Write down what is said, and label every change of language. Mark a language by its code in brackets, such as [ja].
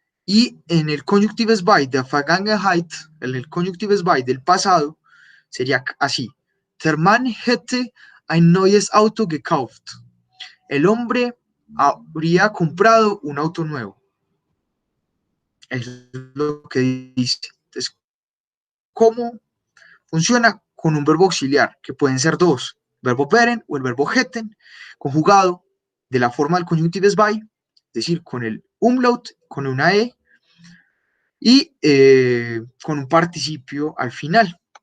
[es] Y en el conjunctives by der Vergangenheit, en el conjunctives by del pasado, sería así. [de] Der Mann hätte ein neues Auto gekauft. [es] El hombre habría comprado un auto nuevo. Eso es lo que dice. Entonces, ¿cómo funciona? Con un verbo auxiliar, que pueden ser dos, verbo wären o el verbo hätten, conjugado de la forma del conjunctives by, es decir, con el umlaut, con una E, y con un participio al final.